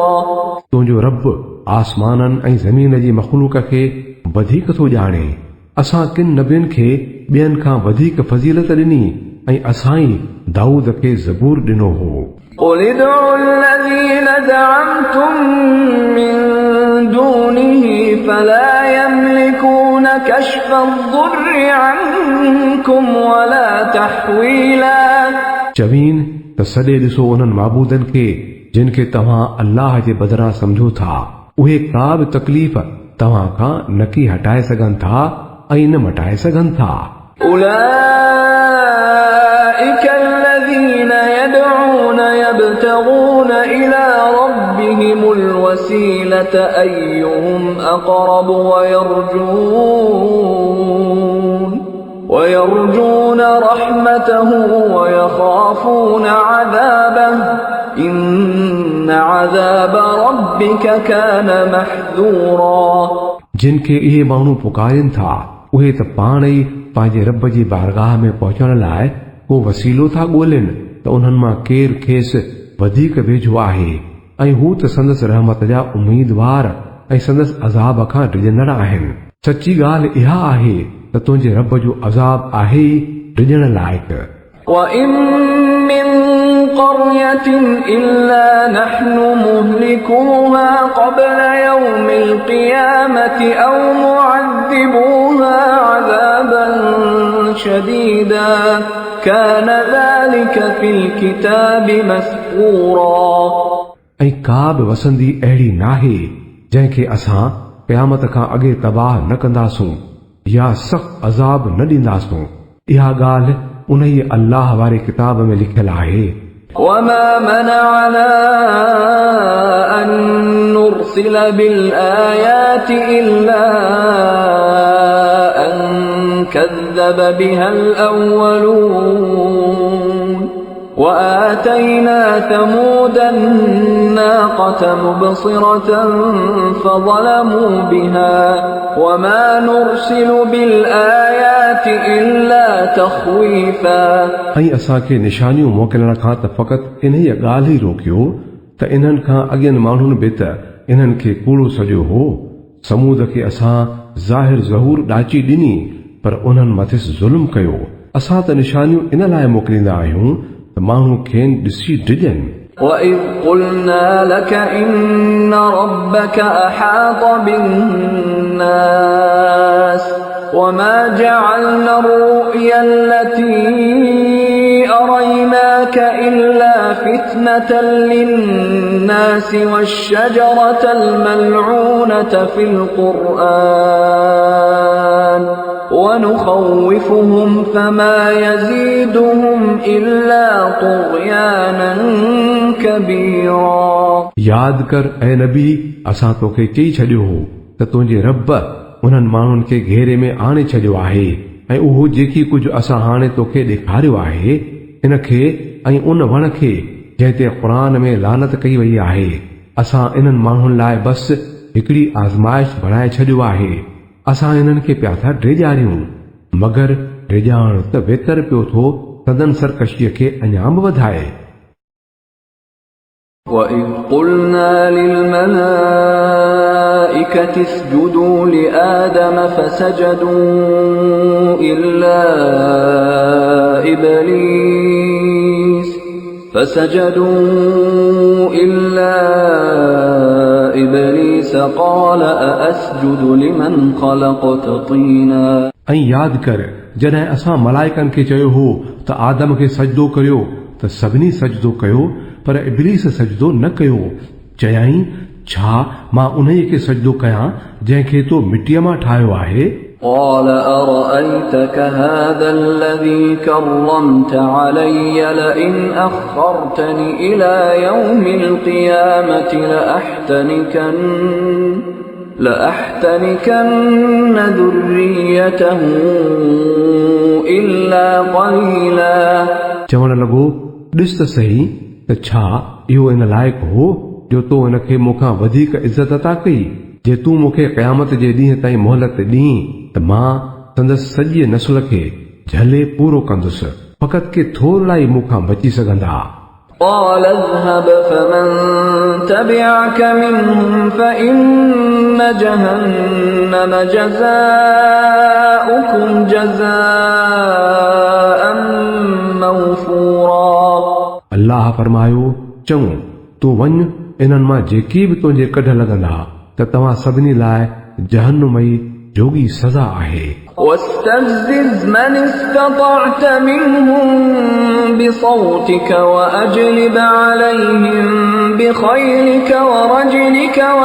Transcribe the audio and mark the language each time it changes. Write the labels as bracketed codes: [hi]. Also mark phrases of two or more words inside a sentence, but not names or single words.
[sd] तुंहिंजो रब आसमाननि ऐं ज़मीन जी मख़लूक खे वधीक थो ॼाणे। असां किन नबियुनि खे ॿियनि खां वधीक फज़ीलत ॾिनी ऐं असां ई दाऊद खे ज़बूर ॾिनो हो। [ar] قل ادعوا الذين زعمتم من دونه فلا يملكون كشف الضر عنكم ولا تحويلا। [sd] चवीन त सॾे ॾिसो उन्हनि माबूदनि खे जिन खे तव्हां अल्लाह जे बदिरां सम्झो था। उहे का बि तकलीफ़ तव्हां खां न की हटाए सघनि था ऐं न मटाए सघनि था। [ar] أولئك الذين يدعون يبتغون إلى ربهم الوسيلة أيهم أقرب ويرجون رحمته ويخافون عذابه إن عذاب ربك كان محذورا। [sd] जिन खे इहे माण्हू पुकारनि था उहे त पाण ई पंहिंजे रब जी बारगाह में पहुचण लाइ को वसीलो था ॻोल्हिनि त उन्हनि मां केरु खेसि वधीक वेझो आहे ऐं हू त संदसि रहमत जा उम्मीदवार ऐं संदसि अज़ाब खां डिॼंदड़ आहिनि। सची ॻाल्हि इहा आहे त तुंहिंजे रब जो अज़ाब आहे डिॼण लाइक़। [ar] وَإِن مِّن قَرْيَةٍ إِلَّا نَحْنُ مُهْلِكُوهَا قَبْلَ يَوْمِ الْقِيَامَةِ أَوْ مُعَذِّبُوهَا عَذَابًا شَدِيدًا كَانَ ذَلِكَ فِي الْكِتَابِ مَسْطُورًا। [sd] ऐं का बि वसंदी अहिड़ी नाहे जंहिंखे असां क़यामत खां अॻे तबाह न कंदासूं या सख़्त अज़ाब न ॾींदासूं। इहा ॻाल्हि उन ई अल्लाह वारे किताब में लिखियल आहे। [ar] وَمَا مَنَعَنَا أَن نُّرْسِلَ بِالْآيَاتِ إِلَّا أَن كَذَّبَ بِهَا الْأَوَّلُونَ وَآتَيْنَا ثَمُودَ النَّاقَةَ مُبْصِرَةً فَظَلَمُوا بِهَا وَمَا نُرْسِلُ بِالْآيَاتِ إِلَّا تَخْوِيفًا। [sd] ऐं असांखे निशानियूं मोकिलण खां त फ़क़ति इन ई ॻाल्हि ई रोकियो त इन्हनि खां अॻियनि माण्हुनि बि त इन्हनि खे कूड़ो सॼो हो। समूद खे असां ज़ाहिर ज़हूर ॾाची ॾिनी पर उन्हनि मथे ज़ुल्म कयो। असां त निशानियूं इन लाइ मोकिलींदा आहियूं त माण्हू खेनि ॾिसी डिॼनि। [ar] وَإِذْ قُلْنَا لَكَ إِنَّ رَبَّكَ أَحَاطَ بِالنَّاسِ وَمَا جَعَلْنَا الرُّؤْيَا الَّتِي أَرَيْنَاكَ إِلَّا فِتْنَةً لِلنَّاسِ وَالشَّجَرَةَ الْمَلْعُونَةَ فِي الْقُرْآنِ وَنُخَوِّفُهُمْ فَمَا يَزِيدُهُمْ إِلَّا طُغْيَانًا كَبِيرًا। [sd] यादि कर ऐं नबी असां तोखे चई छॾियो हो त तुंहिंजे रब उन्हनि माण्हुनि खे घेरे में आणे छॾियो आहे ऐं उहो जेकी कुझु असां हाणे तोखे ॾेखारियो आहे इन खे ऐं उन वण खे जंहिं ते क़ुरान में लानत कई वई आहे असां इन्हनि माण्हुनि लाइ बसि हिकिड़ी आज़माइश बणाए छॾियो आहे। असां इन्हनि खे पिया था ड्रेॼारियूं मगर ड्रेॼाइण त वेतर पियो थो सदन सरकशीअ खे अञा बि वधाए। [ar] وَإِذْ قُلْنَا لِلْمَلَائِكَةِ اسْجُدُوا لِآدَمَ فَسَجَدُوا إِلَّا إِبْلِيسَ قَالَ أَأَسْجُدُ لِمَنْ خَلَقْتَ طِينًا। [sd] ऐं यादि कर जॾहिं असां मलाइकनि खे चयो हो त आदम खे सजदो करियो त सभिनी सजदो कयो पर इब्लीस सजदो न कयो। चयाईं छा मां उन्हीअ खे सजदो कयां जंहिंखे तो मिटीअ मां ठाहियो आहे। [ar] قال أرأيتك هذا الذي كرمت علي لئن أخرتني إلى يوم القيامة لأحتنكن ذريته إلا قليلا। [sd] चवण लॻो ॾिस त सही त छा इहो इन लाइक़ु हो जो तो हिन खे मूंखां वधीक इज़त अता कई। जे तूं मूंखे क़यामत जे ॾींहं ताईं मोहलत ॾीं त मां संदसि सॼे नस्ल खे झले पूरो कंदुसि फ़क़ति के थोरा ई मूंखां बची सघंदा। [ar] قال اذهب فمن تبعك منهم فإن جهنم جزاؤكم جزاء موفورا। [sd] अल्लाह फरमायो चऊं तूं वञ इन्हनि मां जेकी बि तुंहिंजे कढ लॻंदा त तव्हां सभिनी लाइ जहन्नुमई जोगी सज़ा आहे। [ar] واستفزز من استطعت منهم بصوتك وأجلب عليهم بخيلك ورجلك